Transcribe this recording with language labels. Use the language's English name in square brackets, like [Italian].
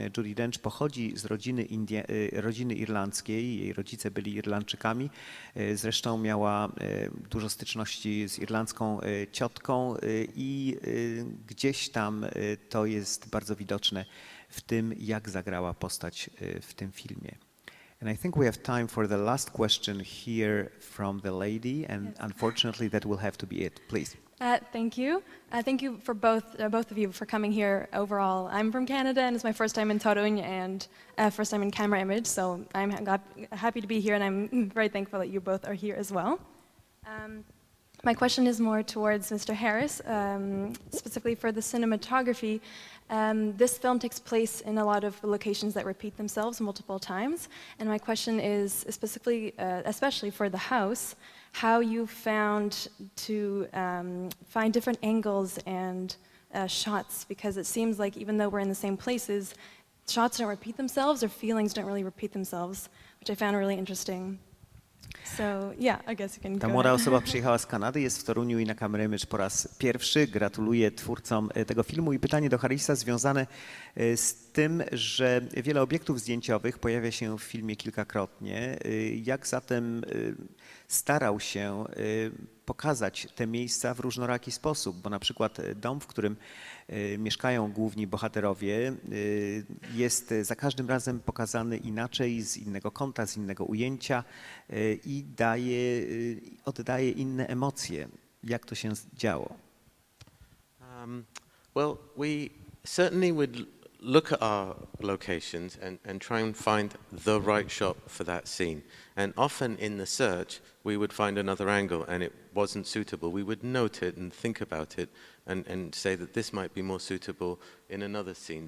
[Polish] Judi Dench pochodzi z rodziny irlandzkiej, jej rodzice byli Irlandczykami. Zresztą miała dużo styczności z irlandzką ciotką i gdzieś tam to jest bardzo widoczne w tym, jak zagrała postać w tym filmie. [English] And I think we have time for the last question here from the lady, and yes. Unfortunately that will have to be it. Please. Thank you. Thank you for both of you for coming here overall. I'm from Canada and it's my first time in Toruń and first time in CAMERIMAGE, so I'm happy to be here and I'm very thankful that you both are here as well. My question is more towards Mr. Harris, specifically for the cinematography. This film takes place in a lot of locations that repeat themselves multiple times, and my question is specifically, especially for the house, how you found to find different angles and shots, because it seems like even though we're in the same places, shots don't repeat themselves or feelings don't really repeat themselves, which I found really interesting. So, yeah, I guess you can [Polish] Ta [English] go [Polish] młoda [English] ahead. [Polish] osoba przyjechała z Kanady, jest w Toruniu i na CAMERIMAGE po raz pierwszy. Gratuluję twórcom tego filmu i pytanie do Harrisa związane z tym, że wiele obiektów zdjęciowych pojawia się w filmie kilkakrotnie. Jak zatem starał się pokazać te miejsca w różnoraki sposób, bo na przykład dom, w którym mieszkają główni bohaterowie, jest za każdym razem pokazany inaczej, z innego kąta, z innego ujęcia i oddaje inne emocje. Jak to się działo? [English] Well, we certainly would look at our locations and try and find the right shot for that scene. And often in the search, we would find another angle and it wasn't suitable. We would note it and think about it and say that this might be more suitable in another scene.